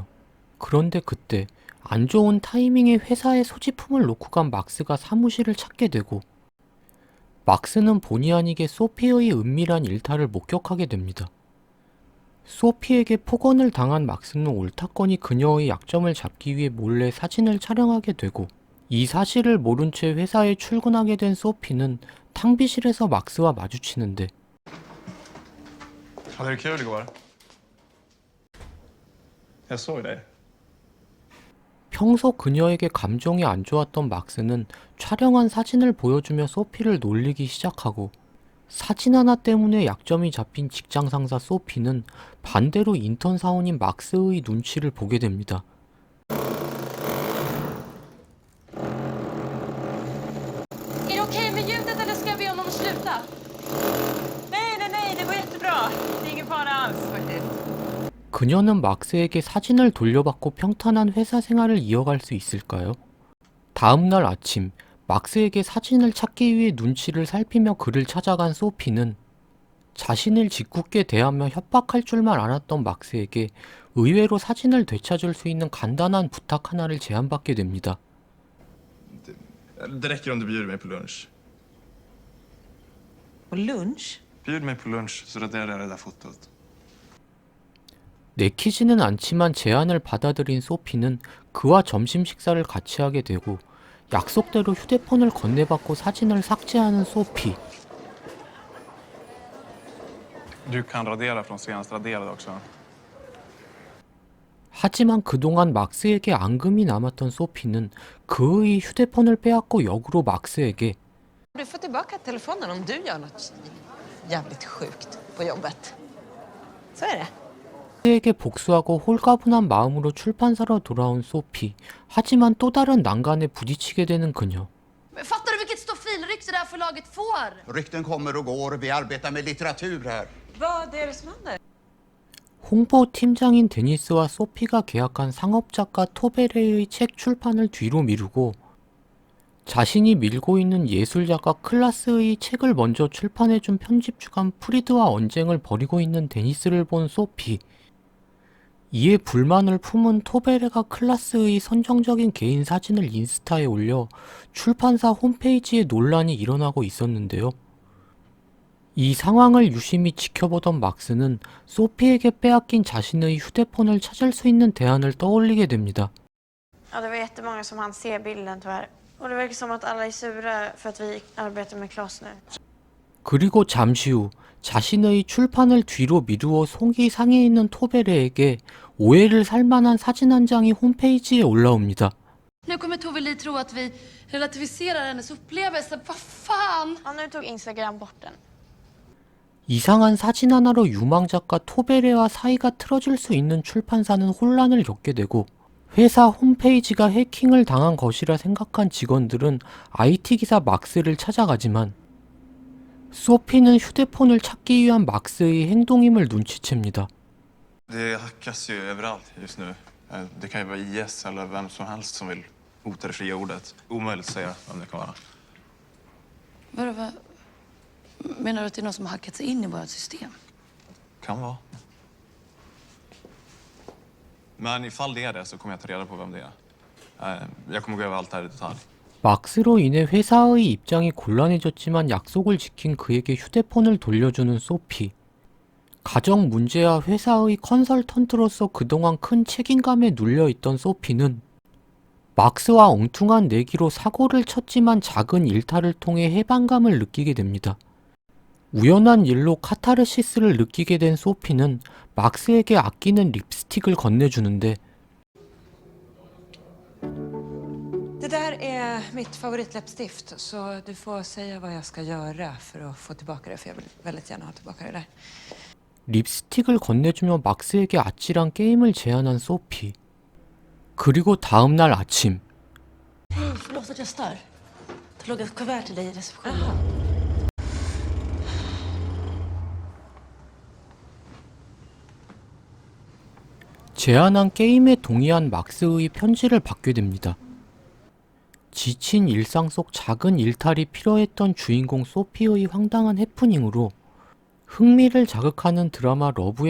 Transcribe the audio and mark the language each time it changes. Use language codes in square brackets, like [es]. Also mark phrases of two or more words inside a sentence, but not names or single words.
[ko] 그런데 그때 안 좋은 타이밍에 회사에 소지품을 놓고 간 막스가 사무실을 찾게 되고 막스는 본의 아니게 소피의 은밀한 일탈을 목격하게 됩니다. 소피에게 폭언을 당한 막스는 옳다거니 그녀의 약점을 잡기 위해 몰래 사진을 촬영하게 되고 이 사실을 모른 채 회사에 출근하게 된 소피는 탕비실에서 막스와 마주치는데 [sv] Hade du kul igår? Jag såg dig. [ko] 평소 그녀에게 감정이 안 좋았던 막스는 촬영한 사진을 보여주며 소피를 놀리기 시작하고 사진 하나 때문에 약점이 잡힌 직장 상사 소피는 반대로 인턴 사원인 막스의 눈치를 보게 됩니다. [sv] Är det okej med ljudet eller ska jag be honom att sluta? Nej, det går jättebra. Det är ingen fara alls faktiskt. [ko] 그녀는 막스에게 사진을 돌려받고 평탄한 회사 생활을 이어갈 수 있을까요? 다음날 아침, 막스에게 사진을 찾기 위해 눈치를 살피며 그를 찾아간 소피는 자신을 짓궂게 대하며 협박할 줄만 알았던 막스에게 의외로 사진을 되찾을 수 있는 간단한 부탁 하나를 제안받게 됩니다. [sv] Det räcker om du bjuder mig på lunch. På lunch? Bjud mig på lunch så raderar jag det där fotot. [ko] 내키지는 않지만 제안을 받아들인 소피는 그와 점심 식사를 같이 하게 되고 약속대로 휴대폰을 건네받고 사진을 삭제하는 소피. [sv] Du kan radera från senast raderade också. [ko] 하지만 그동안 막스에게 앙금이 남았던 소피는 그의 휴대폰을 빼앗고 역으로 막스에게 [sv] Du får tillbaka telefonen om du gör något jävligt sjukt på jobbet. Så är det. [ko] 에게 복수하고 홀가분한 마음으로 출판사로 돌아온 소피. 하지만 또 다른 난간에 부딪히게 되는 그녀. [sv] Fattar du vilket stofilrykte det här förlaget får? Rykten kommer och går. Vi arbetar med litteratur här. Vad är det som händer? [ko] 홍보팀장인 데니스와 소피가 계약한 상업작가 토베레의 책 출판을 뒤로 미루고 자신이 밀고 있는 예술작가 클라스의 책을 먼저 출판해준 편집주간 프리드와 언쟁을 벌이고 있는 데니스를 본 소피. 이에 불만을 품은 토베레가 클라스의 선정적인 개인 사진을 인스타에 올려 출판사 홈페이지에 논란이 일어나고 있었는데요. 이 상황을 유심히 지켜보던 막스는 소피에게 빼앗긴 자신의 휴대폰을 찾을 수 있는 대안을 떠올리게 됩니다. [sv] Ja, det var jättemånga som hann se bilden tyvärr. Och det verkar som att alla är sura för att vi arbetar med Klas nu. [ko] 그리고 잠시 후 자신의 출판을 뒤로 미루어 속이 상해 있는 토베레에게 오해를 살 만한 사진 한 장이 홈페이지에 올라옵니다. [sv] Nu kommer Tove Li tro att vi relativiserar hennes upplevelse. Vad fan? Ja, nu tog Instagram bort den. [ko] 이상한 사진 하나로 유망작가 토베레와 사이가 틀어질 수 있는 출판사는 혼란을 겪게 되고 회사 홈페이지가 해킹을 당한 것이라 생각한 직원들은 IT 기사 막스를 찾아가지만 소피는 휴대폰을 찾기 위한 막스의 행동임을 눈치챕니다. [sv] Det hackas ju överallt just nu. Det kan ju vara IS eller vem som helst som vill hota det fria ordet. Omöjligt att säga vem det kan vara. Vad menar du att det är någon som har hackat sig in i vårt system? Kan vara. Men ifall det är det så kommer jag ta reda på vem det är. Jag kommer gå över allt det här i detalj. [ko] 막스로 인해 회사의 입장이 곤란해졌지만 약속을 지킨 그에게 휴대폰을 돌려주는 소피. 가정 문제와 회사의 컨설턴트로서 그동안 큰 책임감에 눌려있던 소피는 막스와 엉뚱한 내기로 사고를 쳤지만 작은 일탈을 통해 해방감을 느끼게 됩니다. 우연한 일로 카타르시스를 느끼게 된 소피는 막스에게 아끼는 립스틱을 건네주는데 [sv] Det där är mitt favoritläppstift, så du får säga vad jag ska göra för att få tillbaka det, för jag vill väldigt gärna ha tillbaka det där. [ko] 립스틱을 건네주며 막스에게 아찔한 게임을 제안한 소피. 그리고 다음날 아침 [sv] Hej, förlåt att jag stör. Det låg ett kuvert till dig i receptionen. [ko] 제안한 게임에 동의한 막스의 편지를 받게 됩니다. 지친 일상 속 작은 일탈이 필요했던 주인공 소피의 황당한 해프닝으로 흥미를 자극하는 드라마 러브